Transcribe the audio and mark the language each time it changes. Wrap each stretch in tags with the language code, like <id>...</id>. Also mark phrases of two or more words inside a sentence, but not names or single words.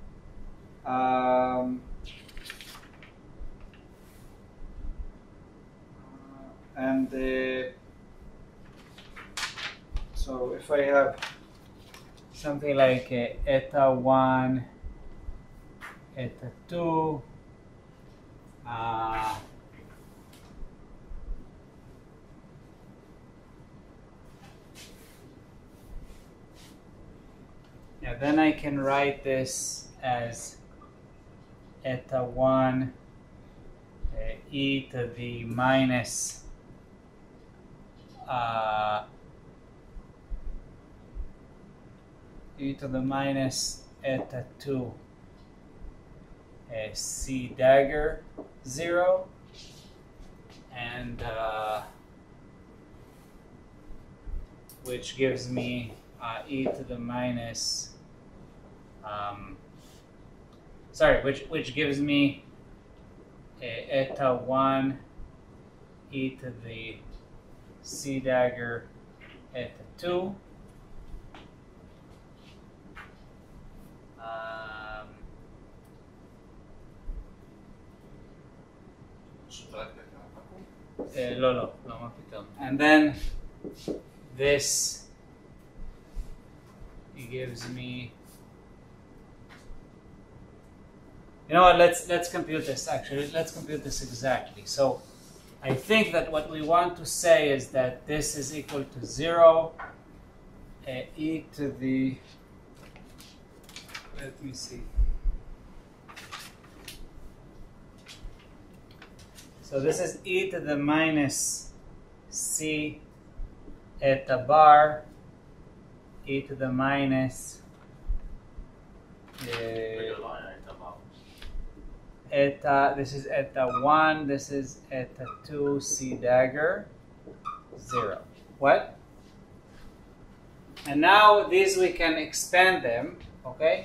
<en>So if I have something like eta 1, eta 2, yeah, then I can write this as eta 1 e to the minus e to the minus eta 2 C dagger 0, and which gives me e to the minus which gives me eta 1 e to the C dagger eta 2.</en> <he>לא, מה פתאום.</he> <en>And then this, he gives me, you know what, let's compute this actually. Let's compute this exactly. So I think that what we want to say is that this is equal to 0 e to the, let me see. So this is e to the minus c eta bar, e to the minus eta, this is eta 1, this is eta 2 c dagger 0. What? And now these we can expand them, okay?</en>